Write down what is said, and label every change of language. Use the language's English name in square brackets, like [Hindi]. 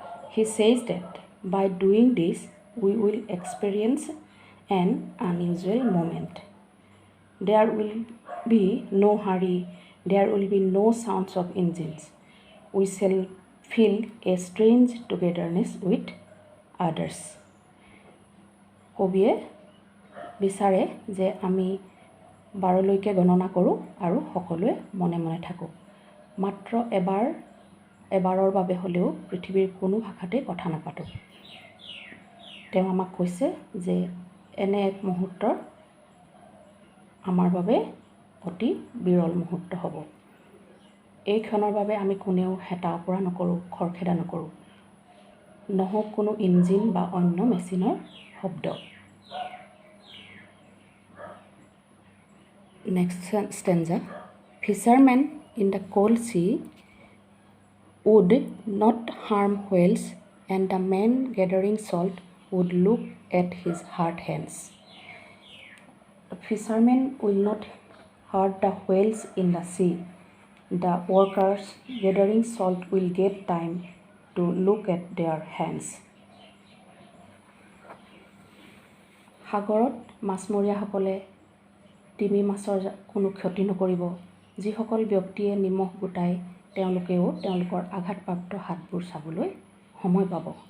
[English] He says that by doing this, we will experience an unusual moment. There will be no hurry, there will be no sounds of engines. We shall feel a strange togetherness with others. [Assamese] কবিয়ে বিচাৰে যে আমি 12লৈকে গণনা কৰোঁ আৰু সকলোৱে মনে মনে থাকোঁ। মাত্ৰ এবাৰৰ বাবে হ'লেও পৃথিৱীৰ কোনো ভাষাতে কথা নাপাতোঁ। তেওঁ আমাক কৈছে যে এনে এক মুহূৰ্ত আমাৰ বাবে অতি বিৰল মুহূৰ্ত হ'ব। এই ক্ষণৰ বাবে আমি কোনেও হেতা ওপৰা নকৰোঁ, খৰখেদা নকৰোঁ। নহওক কোনো ইঞ্জিন বা অন্য মেচিনৰ শব্দ। [English] Next stanza. Fishermen in the cold sea would not harm whales, and the man gathering salt would look at his hard hands. The fishermen will not hurt the whales in the sea. The workers gathering salt will get time to look at their hands. [Assamese] সাগৰত মাছমৰীয়াসকলে তিমি মাছৰ কোনো ক্ষতি নকৰিব। যিসকল ব্যক্তিয়ে নিমখ গোটায় তেওঁলোকেও তেওঁলোকৰ আঘাতপ্ৰাপ্ত হাতবোৰ চাবলৈ সময় পাব।